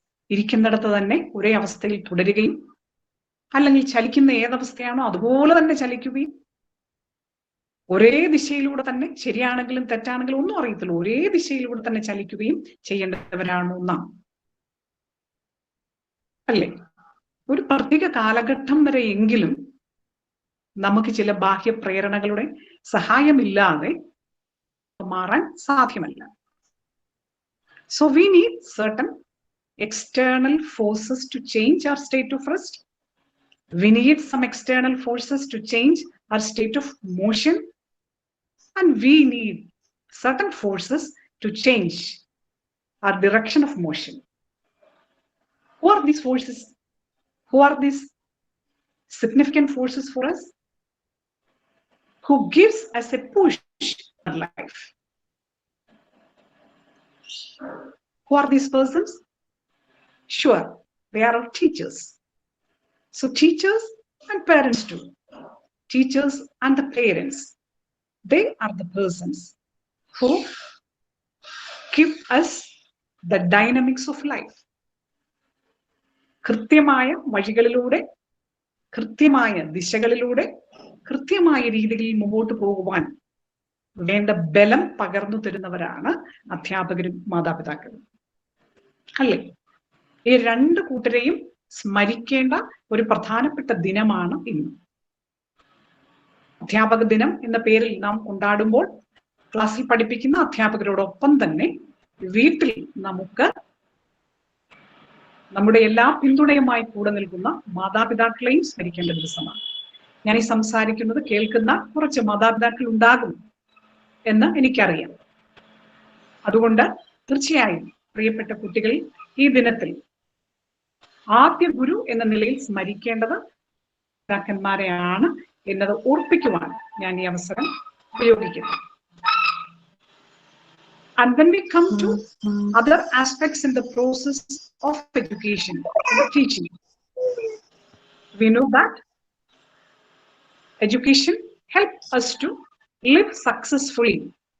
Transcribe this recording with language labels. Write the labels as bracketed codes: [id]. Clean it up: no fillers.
[ml] ഇരിക്കുന്നിടത്ത് തന്നെ ഒരേ അവസ്ഥയിൽ തുടരുകയും അല്ലെങ്കിൽ ചലിക്കുന്ന ഏതവസ്ഥയാണോ അതുപോലെ തന്നെ ചലിക്കുകയും ഒരേ ദിശയിലൂടെ തന്നെ, ശരിയാണെങ്കിലും തെറ്റാണെങ്കിലും ഒന്നും അറിയത്തില്ല, ഒരേ ദിശയിലൂടെ തന്നെ ചലിക്കുകയും ചെയ്യേണ്ടവരാണ് ഒന്നാം. അല്ലേ? ഒരു പ്രത്യേക കാലഘട്ടം വരെയെങ്കിലും നമുക്ക് ചില ബാഹ്യ പ്രേരണകളുടെ സഹായമില്ലാതെ മാറാൻ സാധ്യമല്ല. [en] So we need certain external forces to change our state of rest. We need some external forces to change our state of motion. And we need certain forces to change our direction of motion. Who are these forces? Who are these significant forces for us? Who gives us a push in life? Who are these persons? Sure, they are our teachers. So teachers and parents too. Teachers and the parents, they are the persons who give us the dynamics of life. [ml] കൃത്യമായ വഴികളിലൂടെ, കൃത്യമായ ദിശകളിലൂടെ, കൃത്യമായ രീതിയിൽ മുമ്പോട്ട് പോകുവാൻ വേണ്ട ബലം പകർന്നു തരുന്നവരാണ് അധ്യാപകരും മാതാപിതാക്കളും. അല്ലേ? ഈ രണ്ട് കൂട്ടരെയും സ്മരിക്കേണ്ട ഒരു പ്രധാനപ്പെട്ട ദിനമാണ് ഇന്ന്. അധ്യാപക ദിനം എന്ന പേരിൽ നാം കൊണ്ടാടുമ്പോൾ ക്ലാസ്സിൽ പഠിപ്പിക്കുന്ന അധ്യാപകരോടൊപ്പം തന്നെ വീട്ടിൽ നമുക്ക് നമ്മുടെ എല്ലാ പിന്തുണയുമായി കൂടെ നിൽക്കുന്ന മാതാപിതാക്കളെയും സ്മരിക്കേണ്ട ദിവസമാണ്. ഞാൻ ഈ സംസാരിക്കുന്നത് കേൾക്കുന്ന കുറച്ച് മാതാപിതാക്കൾ ഉണ്ടാകും എന്ന് എനിക്കറിയാം. അതുകൊണ്ട് തീർച്ചയായും പ്രിയപ്പെട്ട കുട്ടികൾ, ഈ ദിനത്തിൽ ആദ്യ ഗുരു എന്ന നിലയിൽ സ്മരിക്കേണ്ടത് പിതാക്കന്മാരെയാണ് എന്നത് ഓർപ്പിക്കുവാൻ ഞാൻ ഈ അവസരം ഉപയോഗിക്കുന്നു. [en] And when we come to other aspects in the process of education and teaching, we know that education helps us to live successfully.